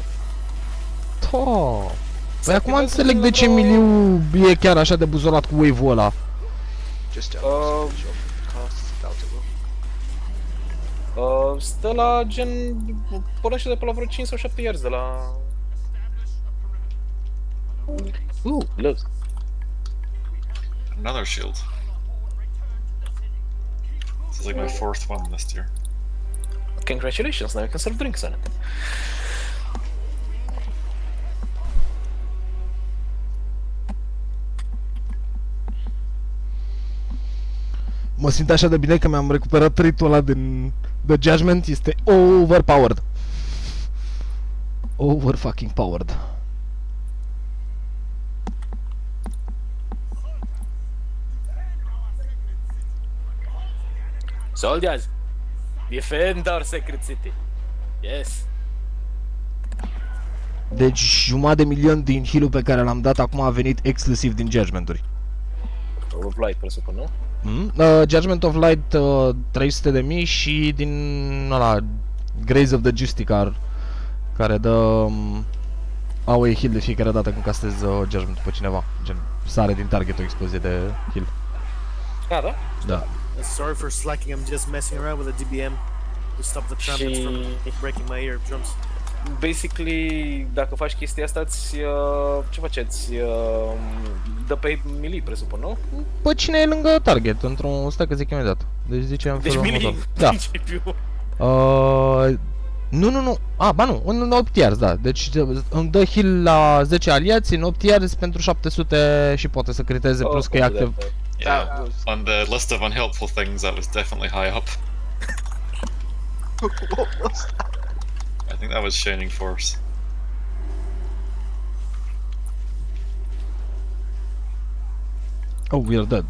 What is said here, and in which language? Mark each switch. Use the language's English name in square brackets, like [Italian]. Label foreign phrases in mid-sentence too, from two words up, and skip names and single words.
[Romanian] Da. Păi acum înțeleg de ce miliu e chiar așa de buzolat cu wave-ul ăla. Just Stă la gen... pornește de pe la vreo 5 sau 7 yards de la... [English] Look. Another shield. This is like my 4th one this year. Congratulations, now you can serve drinks on it. [Romanian] Mă simt așa de bine că mi-am recuperat trait-ul ăla din The Judgment, este overpowered. [English] Over fucking powered. Soldiers, defend our sacred city. Yes. [Romanian] Deci jumătate de milion din heal-ul pe care l-am dat acum a venit exclusiv din Judgment-uri. Of Light, presupun, nu? Judgment of Light 300.000 și din ăla Grace of the Justicar, care dă [English] AOE heal [Romanian] de fiecare dată când castezi Judgment pe cineva, gen sare din target o explozie de heal. Ah, da? Da. [English] Sorry for slacking, I'm just messing around with the DBM to stop the trumpets from breaking my eardrums. Basically, [Romanian] dacă faci chestia asta, ce faceți? Dă pe melee, presupun, nu? Păi cine e lângă target, într-un... stai că zic imediat. Deci zice în felul următor. Da. Nu. Ba nu, în 8 yards, da. Deci îmi dă heal la 10 aliați în 8 yards pentru 700 și poate să criteze plus că e activ. [English] Yeah, on the list of unhelpful things, that was definitely high up. What was that? I think that was Shining Force. Oh, we are dead.